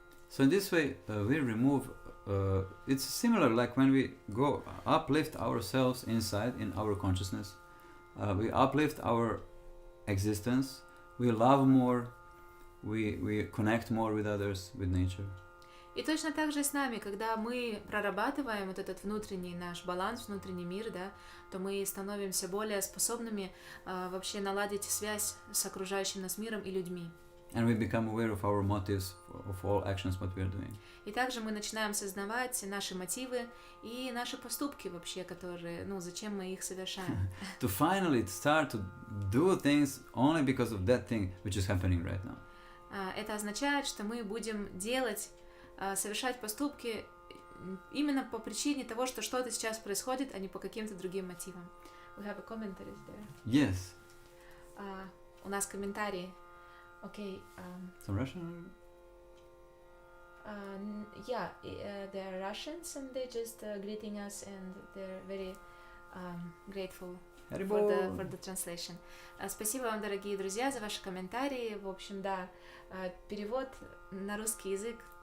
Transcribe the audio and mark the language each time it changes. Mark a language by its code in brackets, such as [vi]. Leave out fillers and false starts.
[en] So in this way, we remove, it's similar like when we go uplift ourselves inside in our consciousness, we uplift our existence, we love more, we connect more with others, with nature. [ru] И точно так же с нами, когда мы прорабатываем вот этот внутренний наш баланс, внутренний мир, да, то мы становимся более способными вообще наладить связь с окружающим нас миром и людьми. [en] And we become aware of our motives, of all actions what we are doing. [ru] И также мы начинаем сознавать наши мотивы и наши поступки вообще, которые, зачем мы их совершаем. [en] To finally start to do things only because of that thing which is happening right now. [ru] Это означает, что мы будем совершать поступки именно по причине того, что что-то сейчас происходит, а не по каким-то другим мотивам. [en] We have a commentary there. Yes. [ru] У нас комментарии. Okay. [en] Some Russian? Yeah, they're Russians and they're just greeting us and they're very grateful for the translation. [ru] Спасибо вам, дорогие друзья, за ваши комментарии. В общем, да, перевод на русский язык.